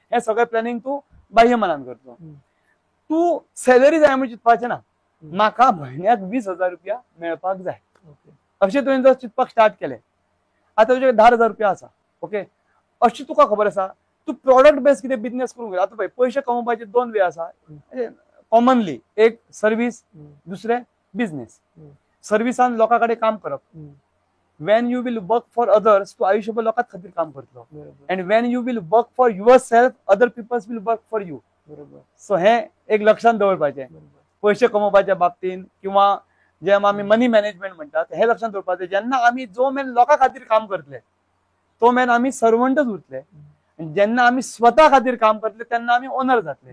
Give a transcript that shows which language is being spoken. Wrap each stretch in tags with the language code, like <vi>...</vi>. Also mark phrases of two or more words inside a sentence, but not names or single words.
<kok>हे सगळें प्लॅनिंग तूं बाह्य मनान करतलो. तूं सॅलरी जाय म्हणून चिंतपाचें ना, म्हाका म्हयन्याक 20,000 रुपया मेळपाक जाय अशें तुवें जर चिंतपाक स्टार्ट केलें. आतां तुजे 10,000 रुपया आसा, ओके, अशें तुका खबर आसा तूं</kok> <en>product based</en> <kok>कितें बिझनेस करूंक जाय. आतां पळय पयशे कमोवपाचे 2 वे आसा कॉमनली. एक सर्वीस, दुसरें बिझनेस. सर्विसान लोकां कडेन काम करप.</kok> <en>when you will work for others</en> <kok>तूं आयुष्यभर लोकां खातीर काम करतलो.</kok> <en>and when you will work for yourself other peoples will work for you.</en> <kok>सो हें एक लक्षांत दवरपाचें. पयशे कमोवपाच्या बाबतींत किंवा जे आमी</kok> <en>money management</en> <kok>म्हणटात हे लक्षांत दवरपाचें. जेन्ना आमी जो मेन लोकां खातीर काम करतले तो मेन आमी सर्वंटच उरतले. जेन्ना आमी स्वता खातीर काम करतले तेन्ना आमी ओनर जातले.</kok>